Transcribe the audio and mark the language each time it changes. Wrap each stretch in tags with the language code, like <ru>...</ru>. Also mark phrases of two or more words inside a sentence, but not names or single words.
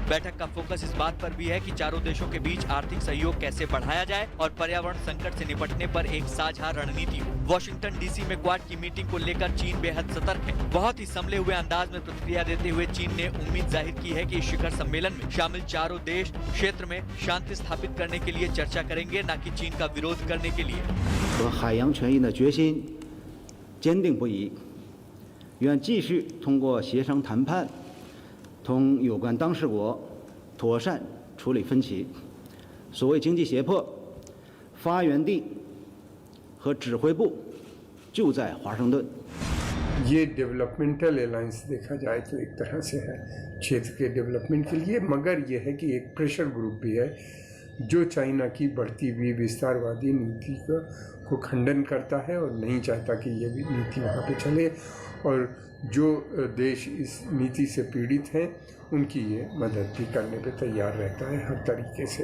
<hi>बैठक का फोकस इस बात पर भी है कि चारों देशों के बीच आर्थिक सहयोग कैसे बढ़ाया जाए और पर्यावरण संकट से निपटने पर एक साझा रणनीति हो। वॉशिंगटन डीसी में क्वाड की मीटिंग को लेकर चीन बेहद सतर्क है। बहुत ही संभले हुए अंदाज में प्रतिक्रिया देते हुए चीन ने उम्मीद जाहिर की है कि इस शिखर सम्मेलन में शामिल चारों देश क्षेत्र में शांति स्थापित करने के लिए चर्चा करेंगे, न कि चीन का विरोध करने के लिए।</hi> <zh>和海洋权益的决心坚定不移，愿继续通过协商谈判，同有关当事国妥善处理分歧。所谓经济胁迫，发源地和指挥部就在华盛顿。</zh> <hi>ये</hi> <en>developmental alliance</en> <hi>देखा जाए तो एक तरह से है क्षेत्र के डेवलपमेंट के लिए, मगर ये है कि एक</hi> <en>pressure group</en> <hi>भी है जो चाइना की बढ़ती हुई विस्तारवादी नीति को खंडन करता है और नहीं चाहता कि ये भी नीति वहाँ पे चले, और जो देश इस नीति से पीड़ित हैं उनकी ये मदद भी करने पे तैयार रहता है हर तरीके से।</hi>